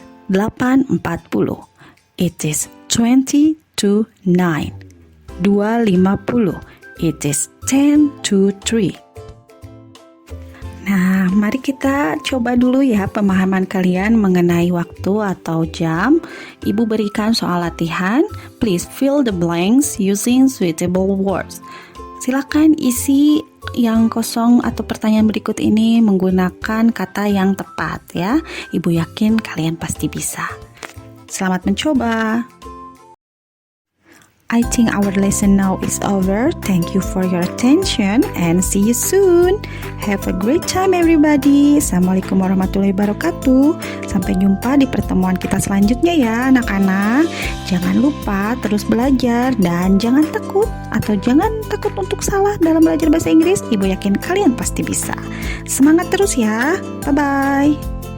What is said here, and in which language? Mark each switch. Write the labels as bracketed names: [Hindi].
[English] 8:40. It is 20 to 9. 2:50. It is 10 to 3. [Indonesian] Nah, mari kita coba dulu ya pemahaman kalian mengenai waktu atau jam. Ibu berikan soal latihan. [English] Please fill the blanks using suitable words. [Indonesian] Silakan isi yang kosong atau pertanyaan berikut ini menggunakan kata yang tepat ya. Ibu yakin kalian pasti bisa. Selamat mencoba. [English] I think our lesson now is over. Thank you for your attention and see you soon. Have a great time everybody. [Arabic] Assalamualaikum warahmatullahi wabarakatuh. [Indonesian] Sampai jumpa di pertemuan kita selanjutnya ya anak-anak. Jangan lupa terus belajar dan jangan takut untuk salah dalam belajar bahasa Inggris. Ibu yakin kalian pasti bisa. Semangat terus ya. Bye-bye.